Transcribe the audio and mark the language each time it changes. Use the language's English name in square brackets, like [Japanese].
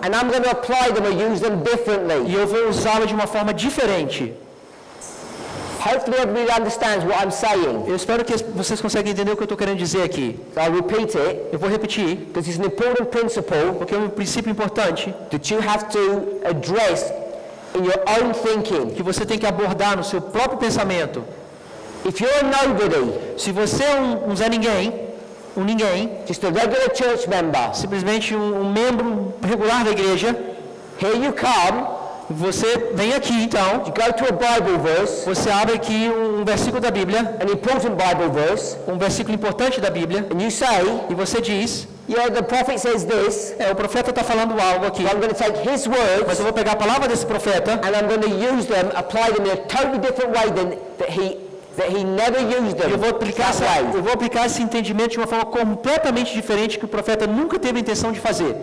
[English] and I'm going to apply them or use them differently. [Portuguese] e eu vou usá-la de uma forma diferente. [English] Hopefully everybody understands what I'm saying. [Portuguese] Eu espero que vocês conseguem entender o que eu estou querendo dizer aqui. [English] So I'll repeat it, [Portuguese] Eu vou repetir, [English] because it's an important principle [Portuguese] porque é um princípio importante [English] that you have to address in your own thinking. [Portuguese] que você tem que abordar no seu próprio pensamento. [English] If you're a nobody, [Portuguese] Se você é um Zé Ninguém, um ninguém, [English] just a regular church member, [Portuguese] simplesmente um membro regular da igreja, [English] here you come, [Portuguese] você vem aqui então, [English] you go to a Bible verse, [Portuguese] você abre aqui um versículo da Bíblia, [English] an important Bible verse, [Portuguese] um versículo importante da Bíblia, [English] and you say, [Portuguese] e você diz, [English] yeah, the prophet says this, [Portuguese] o profeta está falando algo aqui, [English] so I'm going to take his [Portuguese] mas [English] words [Portuguese] eu vou pegar a palavra desse profeta [English] and I'm going to use them, apply them in a totally different way than that he never used them. [Portuguese] eu vou aplicar esse entendimento de uma forma completamente diferente que o profeta nunca teve a intenção de fazer.